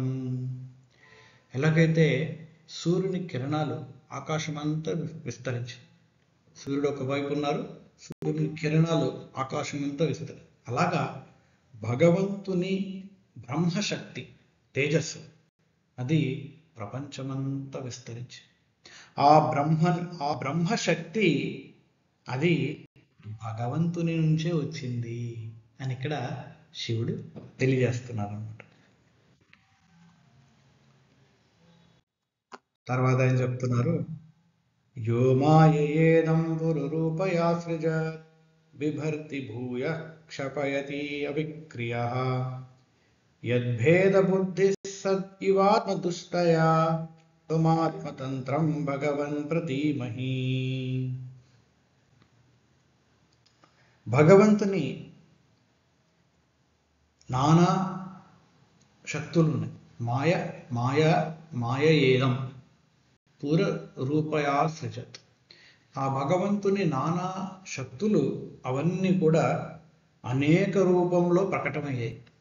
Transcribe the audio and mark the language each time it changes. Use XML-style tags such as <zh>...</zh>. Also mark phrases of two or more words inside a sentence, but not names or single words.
<te>ఎలాగైతే సూర్యుని కిరణాలు ఆకాశం అంతా విస్తరించి, సూర్యుడు ఒకవైపు ఉన్నారు, సూర్యుని కిరణాలు ఆకాశం అంతా విస్తరి, అలాగా భగవంతుని బ్రహ్మశక్తి తేజస్సు అది ప్రపంచమంతా విస్తరించి, ఆ బ్రహ్మశక్తి అది భగవంతుని నుంచే వచ్చింది అని ఇక్కడ శివుడు తెలియజేస్తున్నారు అన్నమాట. తర్వాత ఆయన చెప్తున్నారు,</te> <sa>యో మాయేదం పురురూపయా సృజత్ బిభర్తి భూయ क्षपयति अविक्रियः यद्भेदबुद्धिः सद् इवात्मदुष्टया त्वमात्मतन्त्रं भगवन् प्रतीमहि.</sa> <te>భగవంతుని నానా శక్తులు ఉన్నాయి.</te> <sa>మాయ ఏదం పూర రూపయా సృజత్.</sa> <te>ఆ భగవంతుని నానా శక్తులు అవన్నీ కూడా అనేక రూపంలో ప్రకటమయ్యాయి.</te>